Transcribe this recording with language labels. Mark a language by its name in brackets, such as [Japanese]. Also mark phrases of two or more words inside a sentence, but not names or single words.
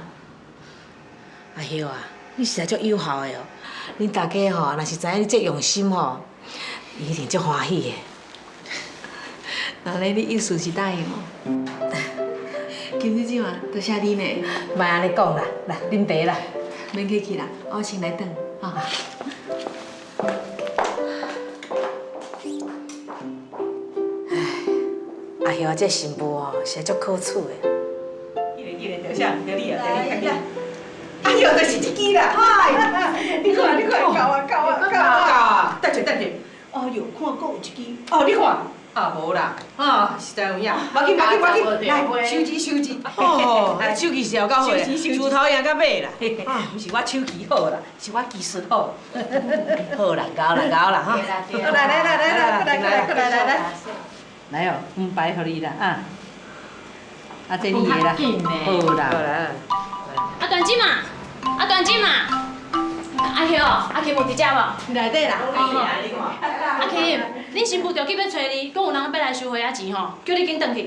[Min Nan Chinese] 阿兄啊，你实在足友好的哦，恁大家吼，若是知影你这用心吼，伊一定足欢喜的。那咧，你意思是答应哦？金姐姐嘛，多谢你呢。莫安尼讲啦，来啉茶啦。免客气啦，我先来等啊。阿兄啊，这媳妇哦，实在足可处的。一个，着啥？着你啊，着你。阿兄就是这支啦，嗨！你看，够啊！等者。哎呦，看搁有一支。哦，你看。啊，无啦，实在有影。要紧，来，手指。哦，手气是有够好的，自头赢到尾啦。毋是我手气好啦，是我技术好。好啦，搞啦哈。来。来哦，5摆互你啦，啊，这你的啦，好啦。啊，段子嘛，阿兄，阿琴有伫遮无？内底啦。阿琴，恁新妇着急要找你，讲有人要来收回仔钱吼，叫你紧转去。